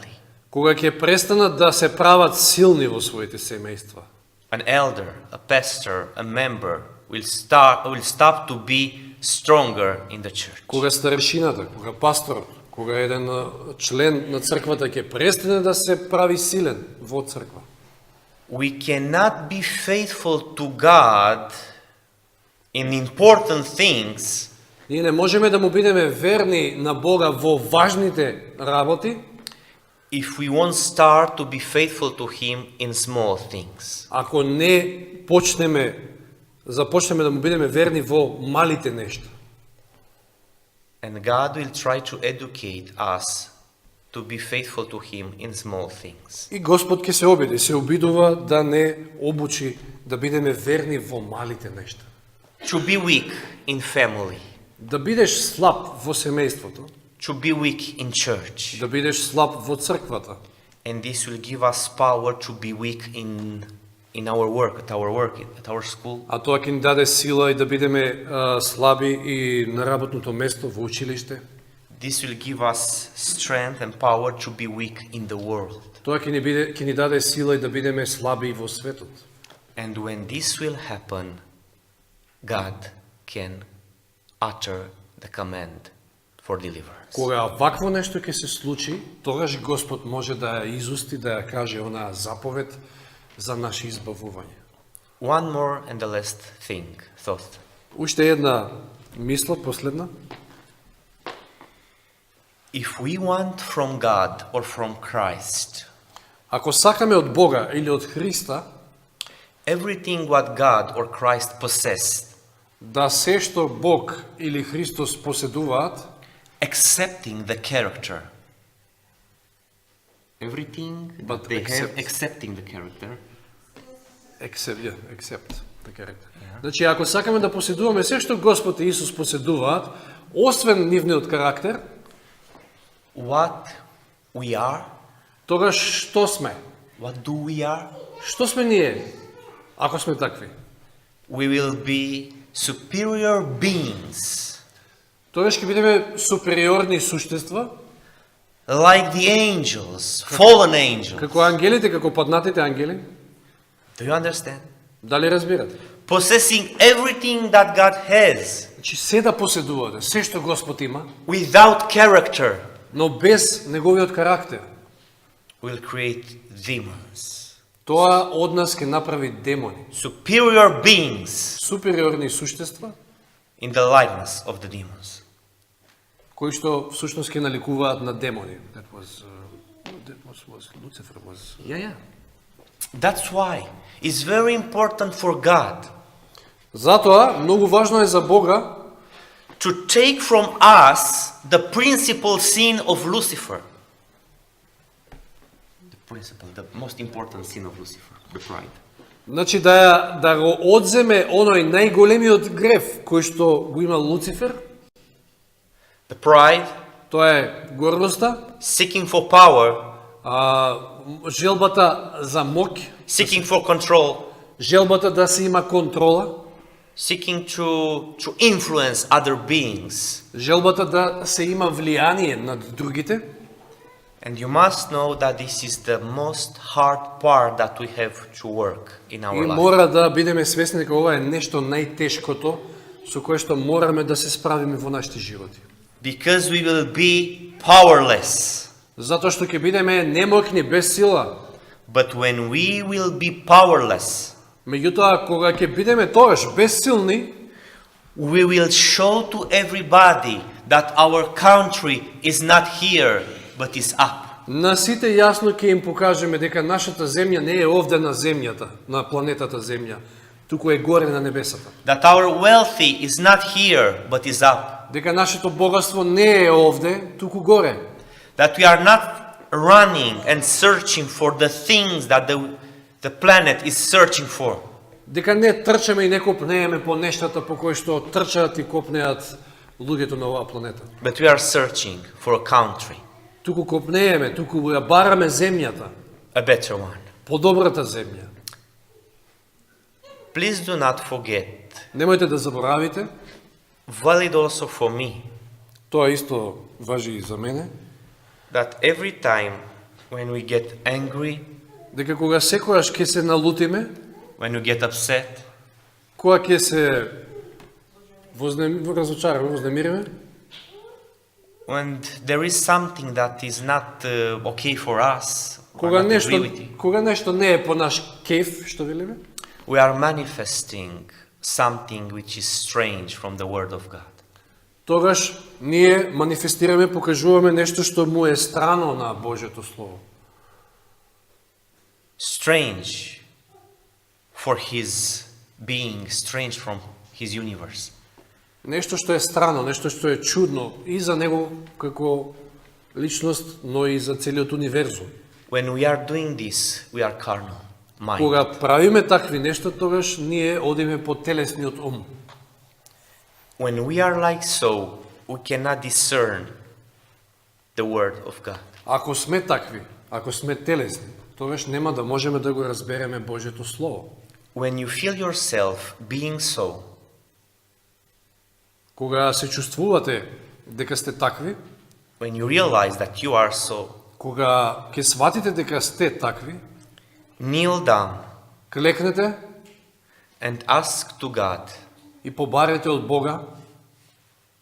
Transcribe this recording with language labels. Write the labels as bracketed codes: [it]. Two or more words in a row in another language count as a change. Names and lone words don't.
[mk] Кога ќе престанат да се прават силни во своите семејства. [en] An elder, a pastor, a member will stop to be stronger in the church. [mk] Кога старешината, кога пасторот, кога еден член на црквата ќе престане да се прави силен во црква. [en] We cannot be faithful to God in important things [mk] Ние не можеме да му бидеме верни на Бога во важните работи, [en] if we won't start to be faithful to Him in small things. [mk] ако не започнеме да му бидеме верни во малите нешта. [en] And God will try to educate us to be faithful to Him in small things. [mk] И Господ ќе се обидува да не обучи да бидеме верни во малите нешта. [en] To be weak in family, [mk] Да бидеш слаб во семејството, [en] to be weak in church. [mk] да бидеш слаб во црквата. [en] And this will give us power to be weak in our work, at our school. [mk] А тоа ќе ни даде сила и да бидеме слаби и на работното место во училиште. [en] This will give us strength and power to be weak in the world. [mk] Тоа ќе ни даде сила и да бидеме слаби во светот. [en] And when this will happen, God can utter the command for deliverance. [mk] Кога вакво нешто ќе се случи, тогаш Господ може да ја изусти, да ја каже онаа заповед за наше избавување. [en] One more and the last thought. [mk] Уште една мисла, последна. [en] If we want from God or from Christ [mk] Ако сакаме од Бога или од Христа, [en] everything what God or Christ possessed, [mk] да се што Бог или Христос поседуваат, [en] accepting the character, everything But that they have, accept. accepting the character, accept the character. [mk] Значи, ако сакаме да поседуваме се што Господ и Исус поседуваат, освен нивниот карактер, [en] what we are, [mk] тогаш што сме? [en] what do we are? [mk] Што сме ние, ако сме такви? [en] We will be superior beings, [mk] Тогаш ќе бидеме супериорни суштества, [en] like the angels, fallen angels. [mk] како ангелите, како паднатите ангели. [en] Do you understand? [mk] Дали разбирате? [en] Possessing everything that God has, [mk] Значи, се да поседувате, се што Господ има, [en] without character, [mk] но без неговиот карактер, [en] will create demons. [mk] тоа од нас ќе направи демони, [en] Superior beings [mk] супериорни суштества, [en] in the likeness of the demons. [mk] кои што всушност ќе наликуваат на демони. [en] That was Lucifer was. Yeah. That's why it's very important for God [mk] Затоа многу важно е за Бога [en] to take from us the principal sin of Lucifer. The most important sin of Lucifer, the pride. [mk] Значи да го одземе оној најголемиот грев кој што го има Луцифер, [en] The pride, [mk] тоа е гордоста, [en] seeking for power, [mk] желбата за моќ, [en] seeking for control, [mk] желбата да се има контрола, [en] seeking to influence other beings. [mk] желбата да се има влијание над другите. [en] And you must know that this is the most hard part that we have to work in [mk] И [en] our life. [mk] мора да бидеме свесни дека ова е нешто најтешкото со кое што мораме да се справиме во нашите животи. [en] Because we will be powerless. [mk] Затоа што ќе бидеме немоќни, без сила. [en] But when we will be powerless, [mk] Меѓутоа, кога ќе бидеме тогаш безсилни, [en] we will show to everybody that our country is not here, but is up. [mk] на сите јасно ќе им покажеме дека нашата земја не е овде на земјата, на планетата Земја, туку е горе на небесата. [en] That our wealthy is not here, but is up. [mk] Дека нашето богатство не е овде, туку горе. [en] That we are not running and searching for the things that the planet is searching for. [mk] Дека не трчаме и не копнееме по нештата по кои што трчаат и копнеат луѓето на оваа планета. [en] But we are searching for a country, [mk] Туку копнееме, туку ја бараме земјата, [en] a better one. [mk] подобрата земја. [en] Please do not forget, [mk] Немојте да заборавите, [en] valid also for me, [mk] тоа исто важи и за мене, [en] that every time when we get angry, [mk] дека кога секојаш ќе се налутиме, [en] when we get upset, [mk] кога ќе се разочараме, вознемириме, [en] when there is something that is not okay for us, or [mk] кога [en] not [mk] нешто, [en] agree with it, [mk] кога нешто не е по наш кеф, што велиме, [en] we are manifesting something which is strange from the Word of God. [mk] тогаш ние манифестираме, покажуваме нешто што му е страно на Божјото Слово. [en] Strange for His being, strange from His universe. [mk] Нешто што е страно, нешто што е чудно и за него како личност, но и за целиот универзум. [en] When we are doing this, we are carnal mind. [mk] Кога правиме такви нешта, тогаш ние одиме по телесниот ум. [en] When we are like so, we cannot discern the Word of God. [mk] Ако сме такви, ако сме телесни, тогаш нема да можеме да го разбереме Божјето Слово. [en] When you feel yourself being so, [mk] Кога се чувствувате дека сте такви, [en] when you realize that you are so, [mk] кога ќе сватите дека сте такви, [en] kneel down [mk] клекнете [en] and ask to God [mk] и побарете од Бога